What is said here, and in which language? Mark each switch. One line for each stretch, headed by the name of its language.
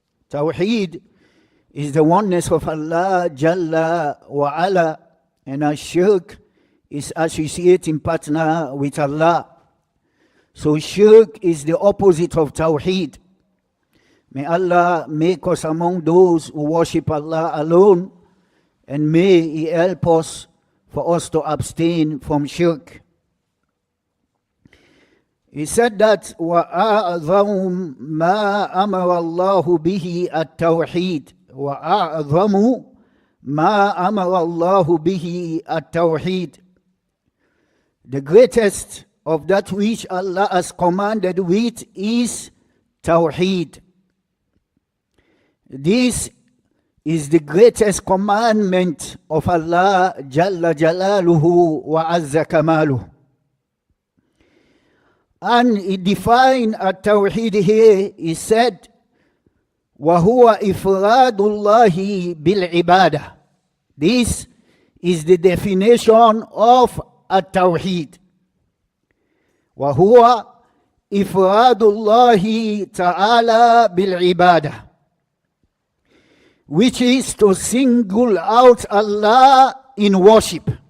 English: Tawheed is the oneness of Allah Jalla wa Ala, and Shirk is associating partner with Allah. So Shirk is the opposite of Tawheed. May Allah make us among those who worship Allah alone, and may He help us for us to abstain from Shirk. He said that
Arabic: وَأَعْظَمُ مَا أَمَرَ اللَّهُ بِهِ التَّوْحِيدُ وَأَعْظَمُ مَا أَمَرَ اللَّهُ بِهِ التَّوْحِيدُ.
English: The greatest of that which Allah has commanded with is Tawheed. This is the greatest commandment of Allah Jalla Jalaluhu wa Azza Kamaluhu. And He defined At-Tawheed here. He said,
Arabic: وَهُوَ إِفْرَادُ اللَّهِ بِالْعِبَادَةِ.
English: This is the definition of At-Tawheed.
Arabic: وَهُوَ إِفْرَادُ اللَّهِ تَعَالَى بِالْعِبَادَةِ,
English: which is to single out Allah in worship.